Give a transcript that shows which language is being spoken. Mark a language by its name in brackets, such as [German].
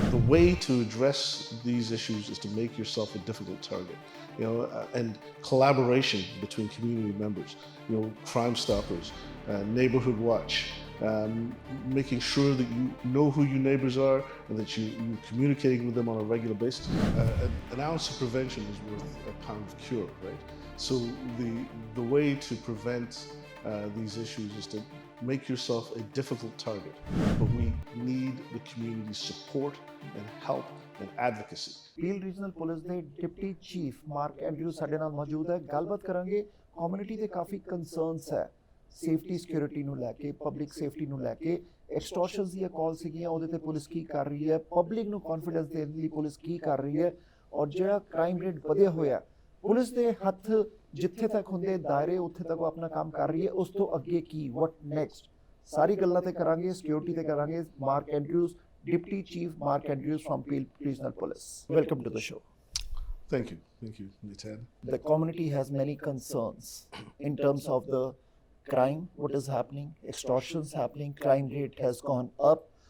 [English] The way to address these issues is to make yourself a difficult target, and collaboration between community members, Crime Stoppers, Neighborhood Watch, making sure that you know who your neighbors are and that you're communicating with them on a regular basis. An ounce of prevention is worth a pound of cure, right? So the way to prevent these issues is to make yourself a difficult target. But we need the community's support and help and advocacy. [Punjabi] Peel regional police ਦੇ deputy chief mark Andrew ਸਾਡੇ ਨਾਲ ਮੌਜੂਦ ਹੈ। ਗੱਲਬਾਤ ਕਰਾਂਗੇ। Community ਦੇ ਕਾਫੀ ਕੰਸਰਨਸ ਹੈ safety security ਨੂੰ ਲੈ ਕੇ, ਪਬਲਿਕ ਸੇਫਟੀ ਨੂੰ ਲੈ ਕੇ। ਐਕਸਟੋਰਸ਼ਨਸ ਦੀਆਂ ਕਾਲ ਸੀਗੀਆਂ, ਉਹਦੇ ਤੇ ਪੁਲਿਸ ਕੀ ਕਰ ਰਹੀ ਹੈ, ਪਬਲਿਕ ਨੂੰ ਕੌਨਫੀਡੈਂਸ ਦੇਣ ਲਈ ਪੁਲਿਸ ਕੀ ਕਰ ਰਹੀ ਹੈ, ਔਰ ਜਿਹੜਾ ਕ੍ਰਾਈਮ ਰੇਟ ਵਧਿਆ ਹੋਇਆ ਪੁਲਿਸ ਦੇ ਹੱਥ ਜਿੱਥੇ ਤੱਕ ਹੁੰਦੇ ਦਾਇਰੇ ਉੱਥੇ ਤੱਕ ਉਹ ਆਪਣਾ ਕੰਮ ਕਰ ਰਹੀ ਹੈ। ਉਸ ਤੋਂ ਅੱਗੇ ਕੀ, [English] what next, [Punjabi] ਸਾਰੀ ਗੱਲਾਂ ਤੇ ਕਰਾਂਗੇ, ਸਿਕਿਉਰਿਟੀ ਤੇ ਕਰਾਂਗੇ। [English] Mark Andrews, Deputy Chief Mark Andrews from Peel Regional Police. Welcome to the show. Thank you, Nitin. The community has many concerns in terms of the crime, what is happening, extortions happening, crime rate has gone up.